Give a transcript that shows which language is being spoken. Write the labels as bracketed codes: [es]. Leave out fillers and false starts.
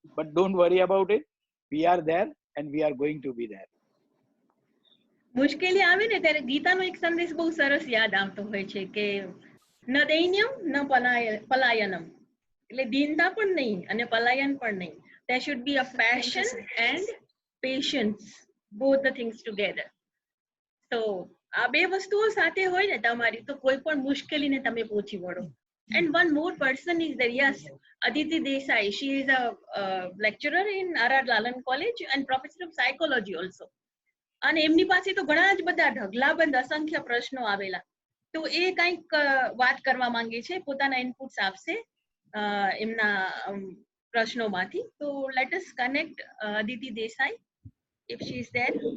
[en] But don't worry about it. We are there and we are going to be there. [gu] મુશ્કેલી આવે ને ત્યારે ગીતાનો એક સંદેશ બહુ સરસ યાદ આવતો હોય છે કે [sa] ન દૈન્યમ ન પલાયનમ, [gu] એટલે દીનતા પણ નહીં અને પલાયન પણ નહીં. [en] There should be a passion and patience, both the things together. [gu] So આ બે વસ્તુઓ સાથે હોય ને તમારી, તો કોઈ પણ મુશ્કેલીને તમે પહોંચી વળો. [en] And one more person is there, yes, Aditi Desai. She is a lecturer in R.R. Lalan College and professor of psychology also. [gu] અને એમની પાસે તો ઘણા જ બધા ઢગલાબંધ અસંખ્ય પ્રશ્નો આવેલા, તો એ કંઈક વાત કરવા માંગે છે, પોતાના ઇનપુટ્સ આપશે એમના પ્રશ્નોમાંથી. [en] તો let us connect Aditi Desai if she is there.